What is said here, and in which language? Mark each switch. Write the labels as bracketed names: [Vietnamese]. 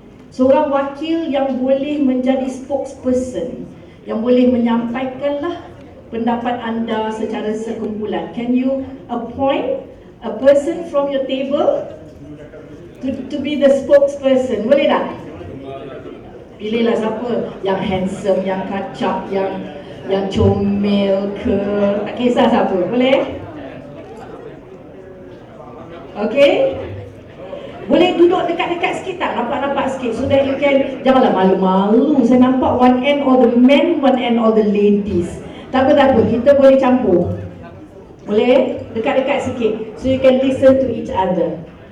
[Malay] Seorang wakil yang boleh menjadi spokesperson, yang boleh menyampaikanlah pendapat anda secara sekumpulan. [English] Can you appoint a person from your table to be the spokesperson? [Malay] Boleh tak? Pilihlah siapa yang handsome, yang kacak, yang comel ke, tak kisah siapa, boleh? Okey? Boleh duduk dekat-dekat sikit tak? Nampak-nampak sikit, [English] so that you can, [Malay] janganlah malu-malu. Saya nampak [English] one end all the men, one end all the ladies. [Malay] Tak apa, kita boleh campur. Boleh? Dekat-dekat sikit, [English] so you can listen to each other.